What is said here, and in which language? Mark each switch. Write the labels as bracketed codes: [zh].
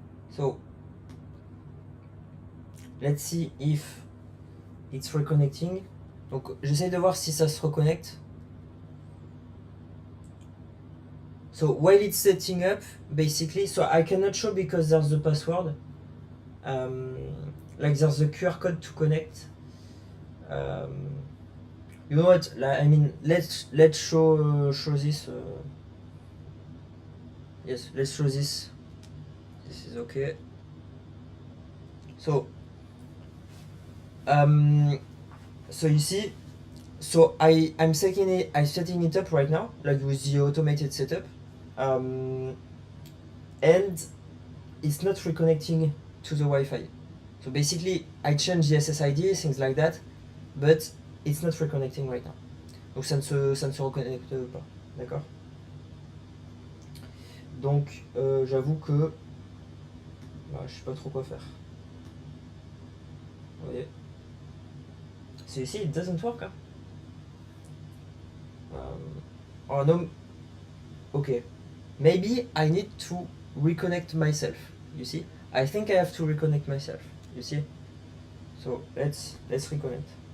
[en] So let's see if it's reconnecting. [fr] Donc j'essaie de voir si ça se reconnecte. [en] So while it's setting up, basically, so I cannot show because there's the password. Like there's the QR code to connect. You know what? Like, I mean, let's show this. Yes, let's show this. This is okay. So you see, so I'm setting it up right now, like with the automated setup, and it's not reconnecting to the Wi-Fi. So basically, I changed the SSID, things like that, but it's not reconnecting right now. [fr] Donc ça ne se reconnecte pas, d'accord? Donc j'avoue que je sais pas trop quoi faire. Vous voyez? [en] So you see, it doesn't work. Huh? Oh no. Okay. Maybe I need to reconnect myself. You see? I think I have to reconnect myself. You see? So let's reconnect.